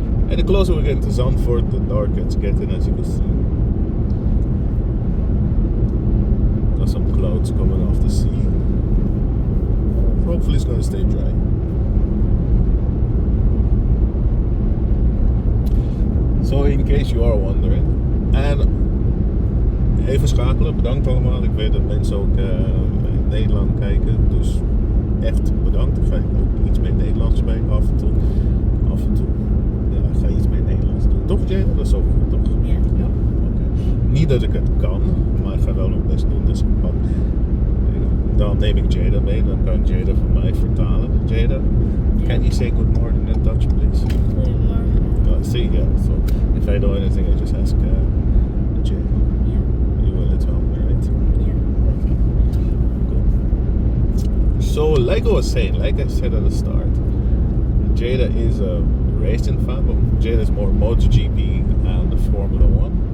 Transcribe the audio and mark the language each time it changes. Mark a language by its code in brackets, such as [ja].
[en] And the closer we get to Zandvoort, the darker it's getting, as you can see. Got some clouds coming off the sea. Hopefully it's going to stay dry. So in case you are wondering. [nl] En even schakelen, bedankt allemaal. Ik weet dat mensen ook in Nederland kijken. Dus echt bedankt. Ik ga ook iets meer Nederlands bij af en toe. Ja, ik ga iets meer Nederlands doen. Toch Jayda? Dat is ook goed, toch? Ja. Ja, oké. Niet dat ik het kan, maar ik ga wel mijn best doen. Dus dan neem ik Jayda mee. Dan kan Jayda voor mij vertalen. [en] Jayda, can you say good morning in Dutch, please? [nl] Goedemorgen. [en] See, yeah. So if I know anything, I just ask Jayda. [nl] Ja. [en] You will tell me, right? [nl] Ja. [en] Okay. Cool. So, like I was saying, like I said at the start, Jayda is a racing fan, but Jayda is more MotoGP and the Formula One.